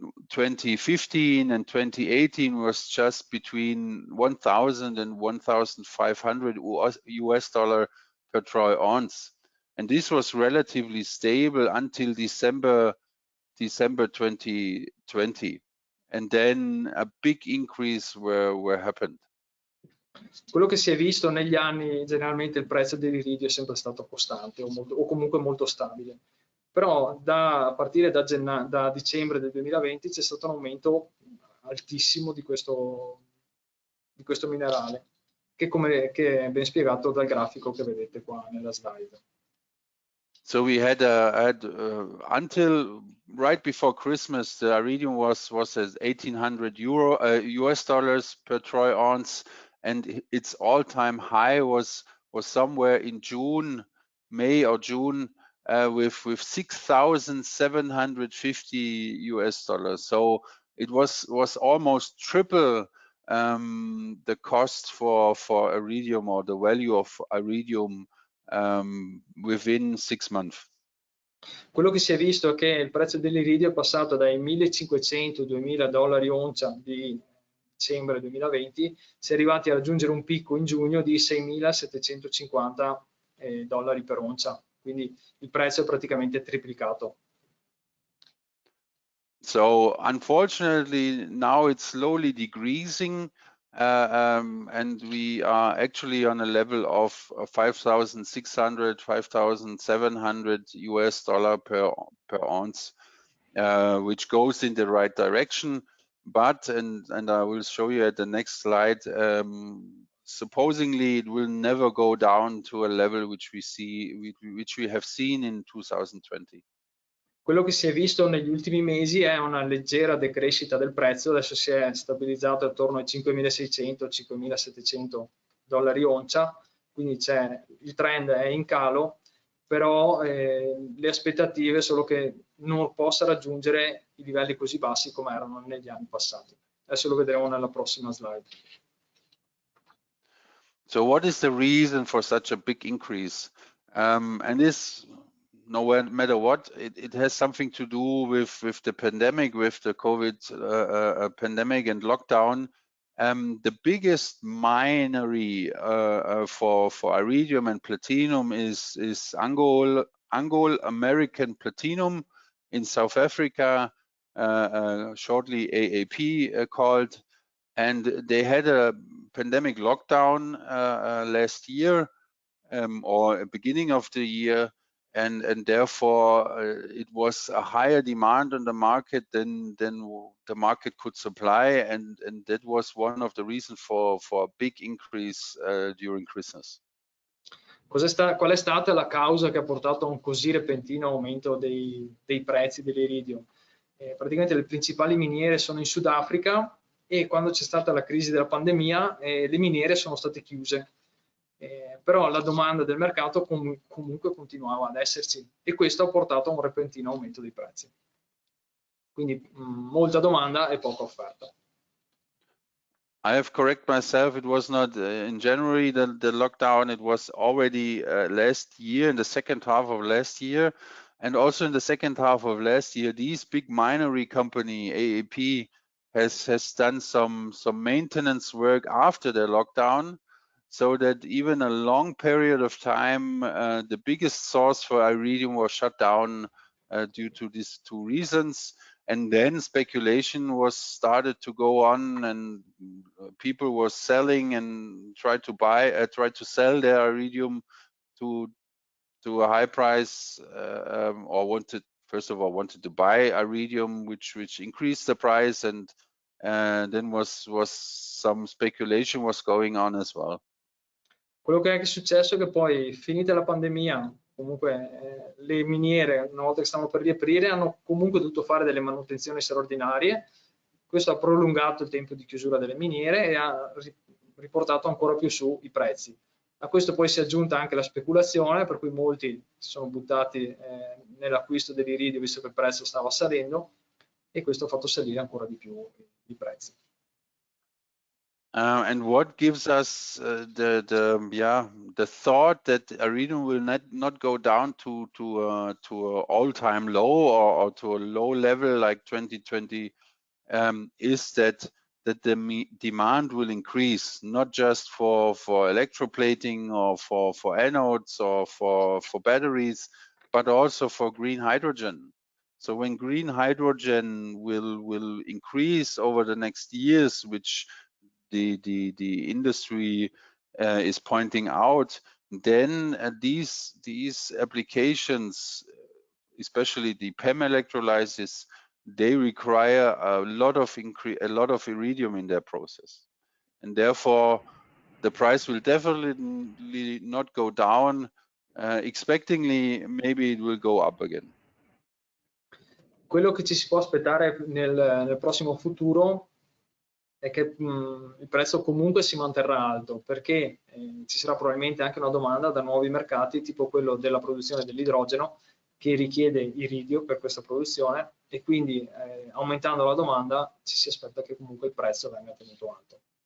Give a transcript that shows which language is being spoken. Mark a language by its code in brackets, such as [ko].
[en] 2015 and 2018 was just between 1,000 and 1,500 US dollar per troy ounce, and this was relatively stable until December 2020, and then a big increase were happened. [it] Quello che si è visto negli anni, generalmente il prezzo dell'iridio è sempre stato costante o comunque molto stabile, però a partire da dicembre del 2020 c'è stato un aumento altissimo di questo minerale, che è ben spiegato dal grafico che vedete qua nella slide. [en] So we had until right before Christmas, the iridium was at 1,800 US dollars per troy ounce, and its all-time high was somewhere in May or June, with 6,750 US dollars. So it was almost triple the cost for iridium, or the value of iridium within 6 months. [it] Quello che si è visto è che il prezzo dell'iridio è passato dai 1.500-2.000 dollari oncia di dicembre 2020, si è arrivati a raggiungere un picco in giugno di 6.750 dollari per oncia, quindi il prezzo è praticamente triplicato. [en] So unfortunately now it's slowly decreasing, and we are actually on a level of 5,600, 5,700 US dollar per ounce, which goes in the right direction. But, and I will show you at the next slide, supposedly it will never go down to a level which we have seen in 2020. [it] Quello che si è visto negli ultimi mesi è una leggera decrescita del prezzo, adesso si è stabilizzato attorno ai 5.600-5.700 dollari oncia, quindi il trend è in calo, però le aspettative sono che non possa raggiungere i livelli così bassi come erano negli anni passati. Adesso lo vedremo nella prossima slide. [en] So what is the reason for such a big increase? And this, no matter what, it has something to do with the pandemic, with the COVID pandemic and lockdown. The biggest minery for iridium and platinum is Anglo American Platinum in South Africa, shortly AAP called, and they had a pandemic lockdown last year, or beginning of the year, and therefore it was a higher demand on the market than the market could supply, and that was one of the reasons for a big increase during Christmas. [it] Qual è stata la causa che ha portato a un così repentino aumento dei prezzi dell'iridio? Praticamente le principali miniere sono in Sudafrica, e quando c'è stata la crisi della pandemia le miniere sono state chiuse. Però la domanda del mercato comunque continuava ad esserci, e questo ha portato a un repentino aumento dei prezzi. quindi molta domanda e poca offerta. [en] I have correct myself. It was not in January the lockdown. It was already last year, in the second half of last year, and also in the second half of last year, these big minery company AAP has done some maintenance work after the lockdown, so that even a long period of time, the biggest source for iridium was shut down due to these two reasons. And then speculation was started to go on, and people were selling and tried to sell their iridium to a high price, or wanted to buy iridium, which increased the price, and then was some speculation was going on as well. [it] Quello che è successo è che poi, finita la pandemia, comunque le miniere, una volta che stavano per riaprire, hanno comunque dovuto fare delle manutenzioni straordinarie. Questo ha prolungato il tempo di chiusura delle miniere e ha riportato ancora più su i prezzi. A questo poi si è aggiunta anche la speculazione, per cui molti si sono buttati nell'acquisto dell'iridio visto che il prezzo stava salendo, e questo ha fatto salire ancora di più i prezzi. [en] And what gives us the thought that iridium will not go down to an all-time low or to a low level like 2020 is that the demand will increase, not just for electroplating or for anodes or for batteries, but also for green hydrogen. So when green hydrogen will increase over the next years, which the industry is pointing out, then these applications, especially the PEM electrolysis, they require a lot of iridium in their process, and therefore the price will definitely not go down. Expectingly, maybe it will go up again. [it] Quello che ci si può aspettare nel prossimo futuro è che il prezzo comunque si manterrà alto, perché ci sarà probabilmente anche una domanda da nuovi mercati, tipo quello della produzione dell'idrogeno, che richiede iridio per questa produzione, e quindi aumentando la domanda ci si aspetta che comunque il prezzo venga tenuto alto.